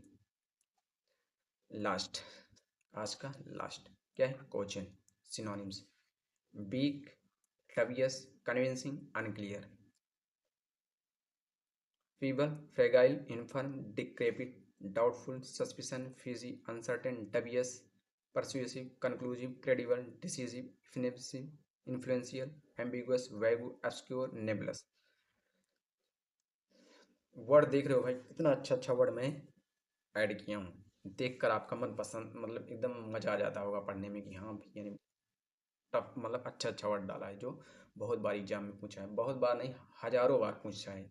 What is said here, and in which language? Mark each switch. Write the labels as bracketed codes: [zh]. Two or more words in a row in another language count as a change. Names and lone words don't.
[hi] लास्ट, आज का लास्ट क्या है, क्वेश्चन। सिनोनिम्स। [en] weak, dubious, convincing, unclear. feeble, fragile, infirm, decrepit, doubtful, suspicion, fishy, uncertain, dubious, persuasive, conclusive, credible, decisive, offensive, influential, ambiguous, vague, obscure, nebulous। [hi] वर्ड देख रहे हो भाई, इतना अच्छा अच्छा वर्ड मैं ऐड किया हूँ, देख कर आपका मन पसंद, मतलब एकदम मजा आ जाता होगा पढ़ने में कि हाँ यानी टफ, मतलब अच्छा अच्छा वर्ड डाला है, जो बहुत बार एग्जाम में पूछा है, बहुत बार नहीं, हजारों बार पूछा है।